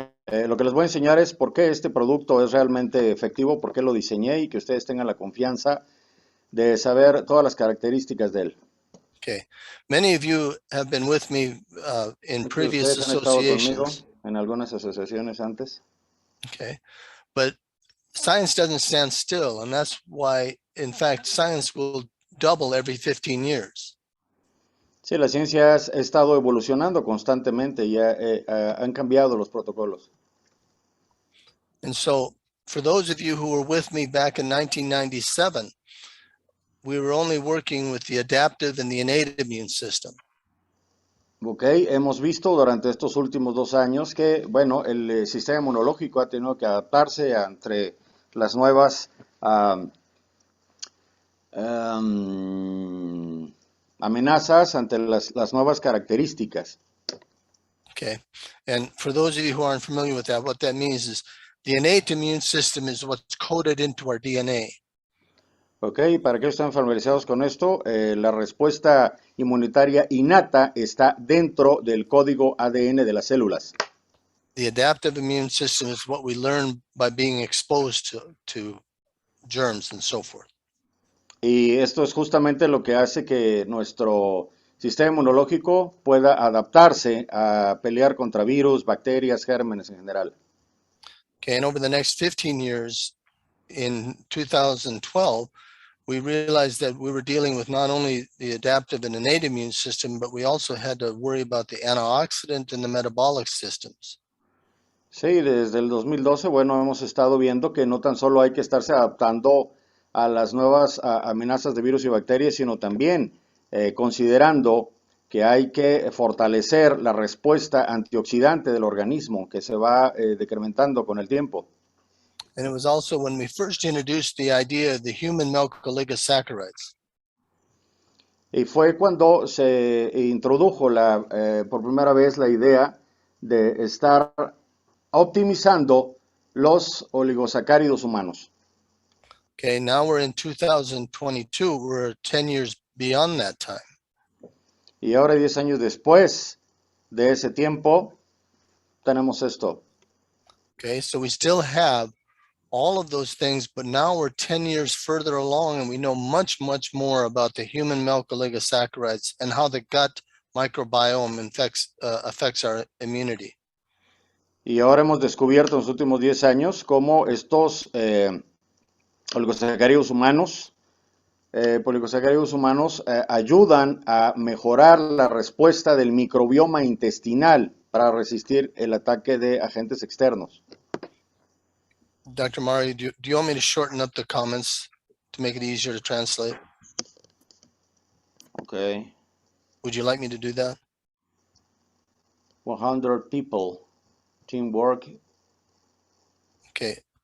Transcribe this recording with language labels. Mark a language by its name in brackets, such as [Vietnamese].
[Spanish] Lo que les voy a enseñar es por qué este producto es realmente efectivo, por qué lo diseñé y que ustedes tengan la confianza de saber todas las características de él. [English] Okay, many of you have been with me in previous [Spanish] Ustedes han estado conmigo [English] associations. [Spanish] en algunas asociaciones antes. [English] Okay, but science doesn't stand still, and that's why, in fact, science will double every 15 years. [Spanish] Sí, la ciencia ha estado evolucionando constantemente y han cambiado los protocolos. [English] And so, for those of you who were with me back in 1997, we were only working with the adaptive and the innate immune system. [Spanish] Ok, hemos visto durante estos últimos 2 años que, bueno, el sistema inmunológico ha tenido que adaptarse entre las nuevas amenazas, ante las nuevas características. [English] Okay, and for those of you who aren't familiar with that, what that means is the innate immune system is what's coded into our DNA. [Spanish] Ok, para que estén familiarizados con esto, la respuesta inmunitaria innata está dentro del código ADN de las células. [English] The adaptive immune system is what we learn by being exposed to germs and so forth. [Spanish] Y esto es justamente lo que hace que nuestro sistema inmunológico pueda adaptarse a pelear contra virus, bacterias, gérmenes en general. [English] Okay, and over the next 15 years, in 2012, we realized that we were dealing with not only the adaptive and innate immune system, but we also had to worry about the antioxidant and the metabolic systems. [Spanish] Sí, desde el 2012, bueno, hemos estado viendo que no tan solo hay que estarse adaptando a las nuevas amenazas de virus y bacterias, sino también considerando que hay que fortalecer la respuesta antioxidante del organismo, que se va decrementando con el tiempo. [English] And it was also when we first introduced the idea of the human milk oligosaccharides. [Spanish] Y fue cuando se introdujo por primera vez la idea de estar optimizando los oligosacáridos humanos. [English] Okay, now we're in 2022, we're 10 years beyond that time. [Spanish] Y ahora 10 años después de ese tiempo, tenemos esto. [English] Okay, so we still have all of those things, but now we're 10 years further along and we know much, much more about the human milk oligosaccharides and how the gut microbiome affects our immunity. [Spanish] Y ahora hemos descubierto en los últimos 10 años cómo estos oligosacáridos humanos, ayudan a mejorar la respuesta del microbioma intestinal para resistir el ataque de agentes externos. [English] Dr. Mari, do you want me to shorten up the comments to make it easier to translate? Okay. Would you like me to do that? 100 people, teamwork. Okay.